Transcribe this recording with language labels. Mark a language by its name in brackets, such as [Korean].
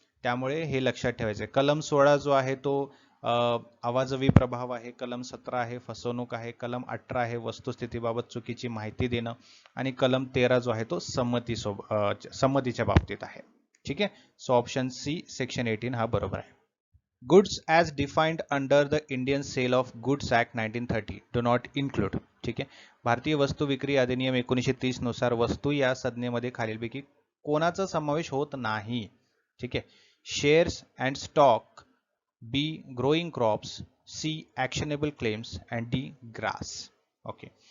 [Marathi] त्यामुळे हे लक्षात ठेवायचं. कलम 16 जो आहे तो आवाजवी प्रभाव आहे, कलम 17 आहे फसवणूक आहे, कलम 18 आहे वस्तुस्थितीबाबत चुकीची माहिती देणं, आणि कलम 13 जो आहे तो संमतीच्या बाबतीत आहे. ठीक आहे. सो ऑप्शन सी, सेक्शन 18 हा बरोबर आहे. [English] Goods as defined under the Indian sale of goods act 1930 do not include. [Marathi] ठीक आहे. भारतीय वस्तू विक्री अधिनियम 1930 नुसार वस्तू या संज्ञेमध्ये खालीलपैकी कोणाचा समावेश होत नाही? ठीक आहे. [English] Shares and stock, B growing crops, C actionable claims and D grass. Okay.